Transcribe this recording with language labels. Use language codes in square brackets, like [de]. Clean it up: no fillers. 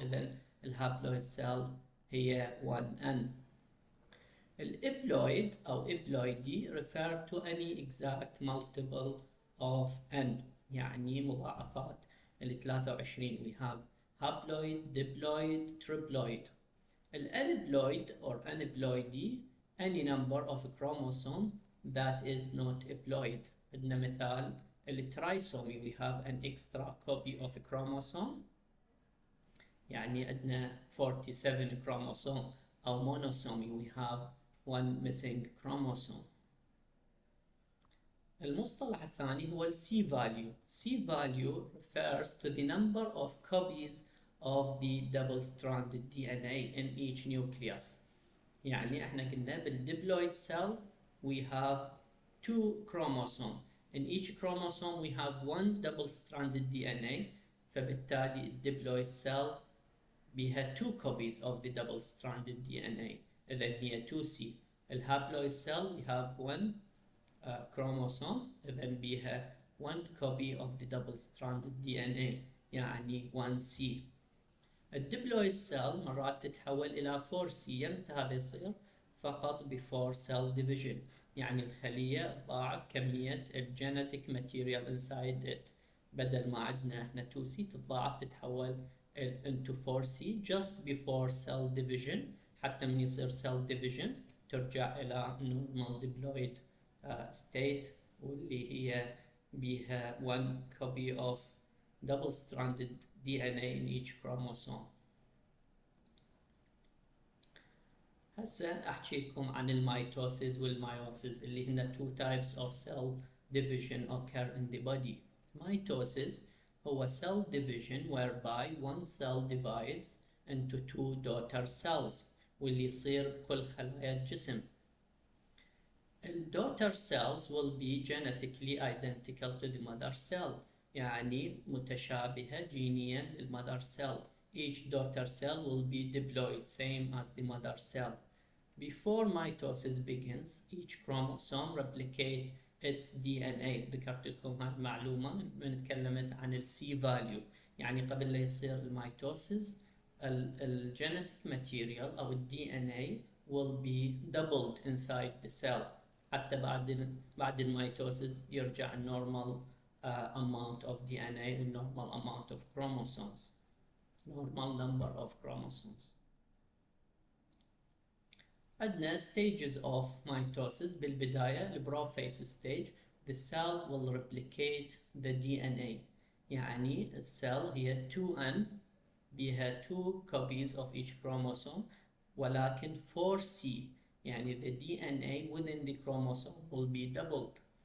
[ar] إذن الهابلويد cell هي 1N. [en] الإبلويد أو euploidy refer to any exact multiple of N. [ar] يعني مضاعفات ال 23. [en] we have haploid, diploid, triploid. الأنبلويد or aneuploidy, any number of chromosome that is not haploid. [ar] عندنا مثال [en] الترايسومي we have an extra copy of a chromosome. [ar] يعني عندنا 47 chromosome. [en] أو monosomy we have one missing chromosome. [ar] المصطلح الثاني هو C value. [en] C value refers to the number of copies of the double-stranded DNA in each nucleus. [ar] يعني احنا قلنا بالدبلويد [en] cell we have 2 chromosomes. In each chromosome we have one double-stranded DNA. [ar] فبالتالي الدبلويد [en] cell [ar] بها [en] 2 copies of the double-stranded DNA. [ar] إذن هي 2C. [en] الهابلويد cell we have one chromosome. [ar] إذن بها [en] one copy of the double-stranded DNA. [ar] يعني 1C. الدبلويد cell مرات تتحول إلى 4C. يمتى هذا يصير؟ فقط [en] before cell division. [ar] يعني الخلية تضاعف كمية الجينيتيك ماتيريال [en] inside it. [ar] بدل ما عندنا هنا 2C تتضاعف تتحول [en] into 4C just before cell division. [ar] حتى من يصير [en] cell division [ar] ترجع إلى [en] normal diploid state [ar] واللي هي بها [en] one copy of double-stranded DNA in each chromosome. [ar] هسه أحكي لكم عن الميتوسيس والميوسيس اللي هن [en] two types of cell division occur in the body. Mitosis [ar] هو [en] cell division whereby one cell divides into two daughter cells [ar] واللي يصير كل خلايا الجسم. [en] الدوتر cells will be genetically identical to the mother cell. [ar] يعني متشابهة جينيا للمother cell. [en] Each daughter cell will be diploid, same as the mother cell. Before mitosis begins, each chromosome replicates its DNA. [ar] ذكرت لكم هاي المعلومة من تكلمت عن ال C value، يعني قبل لا يصير الميتوسيس الجينيتيك ماتيريال أو ال DNA [en] will be doubled inside the cell [ar] حتى بعد الميتوسيس يرجع [en] normal amount of DNA و normal amount of chromosomes، [ar] normal number of chromosomes. عندنا [en] stages of mitosis. [ar] بالبداية البروفيس [en] stage the cell will replicate the DNA، [ar] يعني السيل هي [en] 2N [ar] بها [en] 2 copies of each chromosome [ar] ولكن [en] 4C، [ar] يعني [en] the DNA within the chromosome will be doubled.